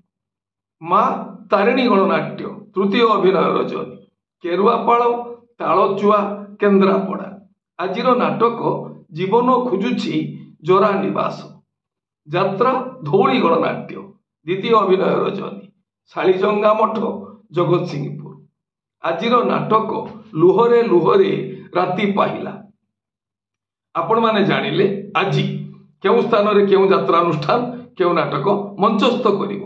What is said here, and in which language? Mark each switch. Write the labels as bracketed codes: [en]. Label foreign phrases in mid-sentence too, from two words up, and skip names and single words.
[or] ମାଁ ତାରିଣୀ ଗଣନାଟ୍ୟ ତୃତୀୟ ଅଭିନୟ ରଜନୀ କେରୁଆପଡ଼ା ତାଲଚୁଆ କେନ୍ଦ୍ରାପଡ଼ା ଆଜିର ନାଟକ ଜୀବନ ଖୋଜୁଛି ଜରା ନିବାସ ଯାତ୍ରା ଧଉଳି ଗଣନାଟ୍ୟ ଦ୍ୱିତୀୟ ଅଭିନୟ ରଜନୀ ଶାଳିଜଙ୍ଗା ମଠ ଜଗତସିଂହପୁର ଆଜିର ନାଟକ ଲୁହରେ ଲୁହରେ ରାତି ପାହିଲା। ଆପଣ ମାନେ ଜାଣିଲେ ଆଜି କେଉଁ ସ୍ଥାନ ରେ କେଉଁ ଯାତ୍ରା ଅନୁଷ୍ଠାନ କେଉଁ ନାଟକ ମଞ୍ଚସ୍ଥ କରିବ।